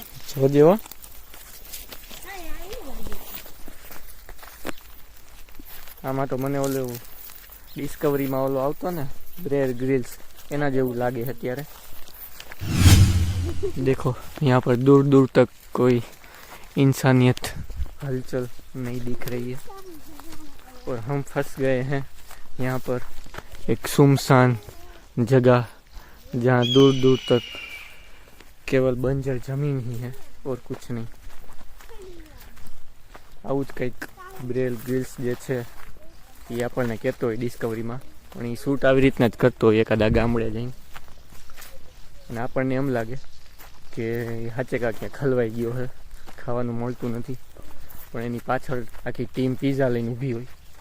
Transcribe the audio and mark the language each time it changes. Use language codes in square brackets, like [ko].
[gu] જોજે હો. આમાં તો મને ઓલું ડિસ્કવરીમાં ઓલો આવતો ને બ્રેર ગ્રિલ્સ એના જેવું લાગે છે અત્યારે. [hi] देखो यहाँ पर दूर दूर तक कोई इंसानियत हलचल नहीं दिख रही है और हम फंस गए हैं यहाँ पर एक सुनसान जगह जहाँ दूर दूर तक केवल बंजर जमीन ही है और कुछ नहीं. [gu] આવું જ કંઈક બ્રેલ ગ્રિલ્સ જે છે એ આપણને કહેતો હોય ડિસ્કવરીમાં, પણ એ શૂટ આવી રીતના જ કરતો હોય એકાદા ગામડે જઈને. અને આપણને એમ લાગે કે હાચે ક્યાંક ખલવાઈ ગયો છે, ખાવાનું મળતું નથી, પણ એની પાછળ આખી ટીમ પીઝા લઈને ઊભી હોય.